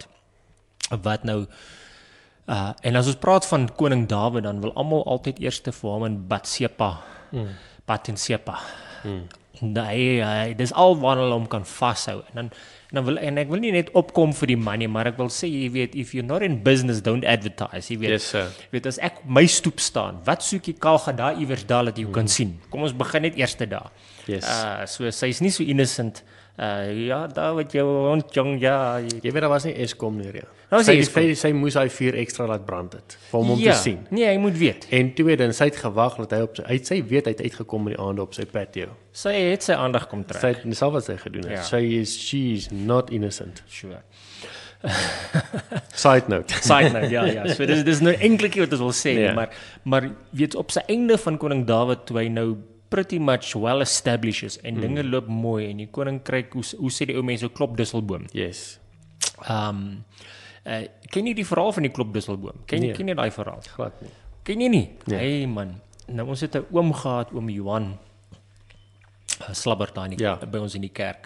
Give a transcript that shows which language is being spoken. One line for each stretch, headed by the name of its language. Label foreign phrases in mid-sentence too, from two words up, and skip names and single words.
Afrikaans: Wat nou en as ons praat van koning Dawid, dan wil almal altyd eers te vir hom in Batsepa. Dis al waarna hulle hom kan vashou. En ek wil nie net opkom vir die man nie, maar ek wil sê, jy weet,
English: if you're not in business, don't advertise.
Afrikaans: Jy weet,
English: Yes, sir.
Afrikaans: weet as ek my stoep staan, wat soek jy Kalga daar iewers daar dat jy kan sien? Kom ons begin net eers daar. Yes. So sy's nie so innocent. Ja, daar wat jou hond jong, ja. Jy weet daar was nie Eskom nie, ja. Nou, Sy moes hy 4 ekstra laat brand het vir hom te sien. Nee, hy moet weet. En tweedens, sy het gewag dat sy weet hy het uitgekom in die aande op sy patio. Sy het sy aandag kom trek. Sy het dis al wat sy gedoen het. Ja.
English: She is not innocent.
Afrikaans: Sure.
English: Side note.
Afrikaans: Ja. So dis nou enkelikie wat ons wil sê, Ja. maar weet op sy einde van koning Dawid toe hy nou pretty much well established is en dinge loop mooi en die koninkryk hoe sê die ou mense klop dusselboom. Yes. Ken jy die verhaal van die klop dusselboom? Ken jy daai verhaal? Glad nie. Ken jy nie? Nee. Hey man, nou ons het 'n oom gehad, oom Johan Slabbert daar by ons in die kerk.